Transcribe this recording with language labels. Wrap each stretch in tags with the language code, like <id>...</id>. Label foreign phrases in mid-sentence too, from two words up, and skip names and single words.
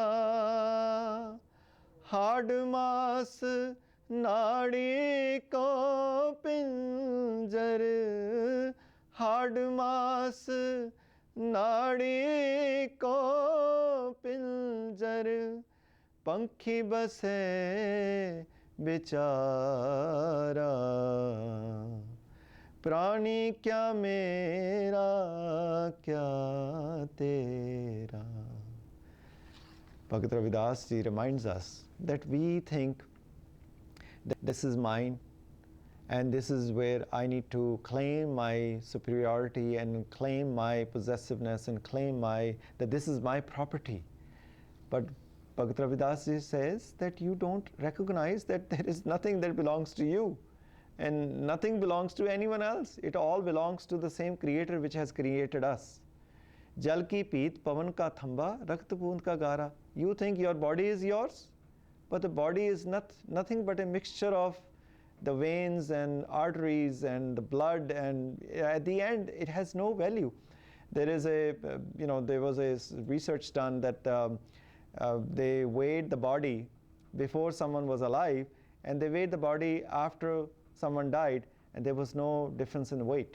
<hi>हाड मास नाड़ी को पिंजर, हाड मास नाड़ी को पिंजर, पंखी बसे बेचारा, प्राणी क्या मेरा क्या तेरा.</hi> <en>Bhagat Ravidas ji reminds us that we think that this is mine and this is where I need to claim my superiority and claim my possessiveness and claim that this is my property. But Bhagat Ravidas ji says that you don't recognize that there is nothing that belongs to you. And nothing belongs to anyone else. It all belongs to the same creator which has created us.</en> <hi>जल की भीत, पवन का थंभा, रक्त बूंद का गारा.</hi> <en>You think your body is yours, but the body is nothing but a mixture of the veins and arteries and the blood, and at the end it has no value. There is there was a research done that they weighed the body before someone was alive, and they weighed the body after someone died, and there was no difference in weight.</en>